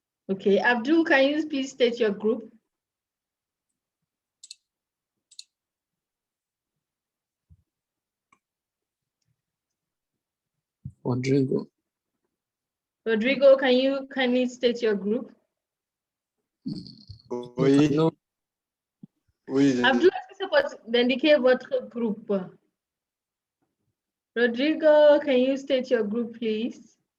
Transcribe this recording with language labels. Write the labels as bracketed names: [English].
[English] Okay, Abdul, can you please state your group? Rodrigo. Rodrigo, can you kindly state your group? [French] Oui. [English] No. [French] Oui. Abdul, est-ce que c'est pour d'indiquer votre groupe? [English] Rodrigo, can you state your group, please?